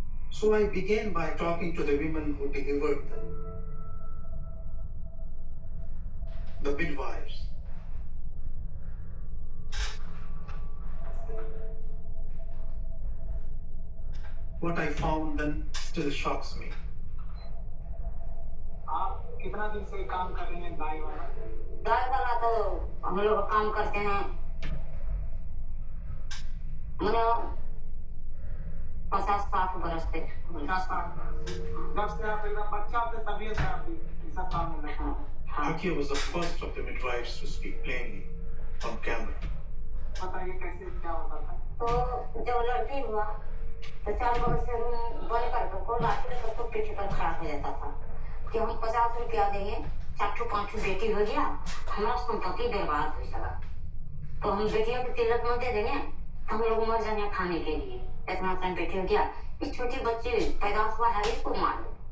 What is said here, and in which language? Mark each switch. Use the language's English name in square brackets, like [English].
[English] So I began by talking to the women who delivered them, the midwives. What I found then still shocks me. [Hindi] आप कितना दिन से काम कर रहे हैं दाई वाला? दाई वाला तो हम लोग काम करते हैं मतलब 50-60 बरस से। 50-60 जब से आप एकदम बच्चा थे तभी से आप ये सब काम में लगे। [English] Hakia was the first of the midwives to speak plainly on camera. [Hindi] बताइए कैसे क्या होता था? तो जब लड़की हुआ तो 4 बरस से हम बने करके लाठी लेकर तो पीछे पर खड़ा हो जाता था कि हम 50 रुपया देंगे, 4-5 बेटी हो गया, हमारा संपत्ति बर्बाद हो जाएगा, तो हम बेटियों को तिलक में दे देंगे, हम लोग मर जाएंगे खाने के लिए, इतना टाइम बेटी हो गया, इस छोटी बच्ची पैदा हुआ है इसको मार दो।